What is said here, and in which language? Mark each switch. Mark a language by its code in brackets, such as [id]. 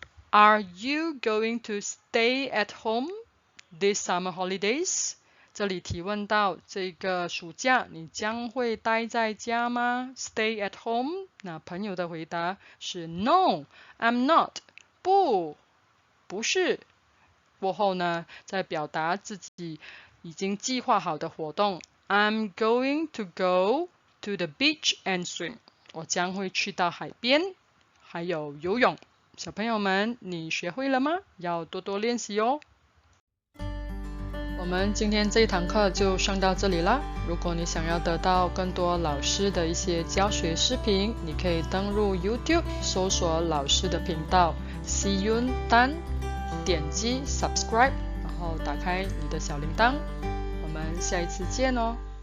[en] Are you going to stay at home this summer holidays? [zh] 这里提问到这个暑假你将会待在家吗？ [en] Stay at home。 [zh] 那朋友的回答是 [en] No, I'm not. [zh] 不是。过后呢，再表达自己已经计划好的活动 [en] I'm going to go to the beach and swim。 [zh] 我将会去到海边，还有游泳。小朋友们，你学会了吗？要多多练习哦。我们今天这一堂课就上到这里啦。如果你想要得到更多老师的一些教学视频，你可以登入 YouTube 搜索老师的频道 Siyun Tan， 点击 subscribe， 然后打开你的小铃铛。我们下一次见哦。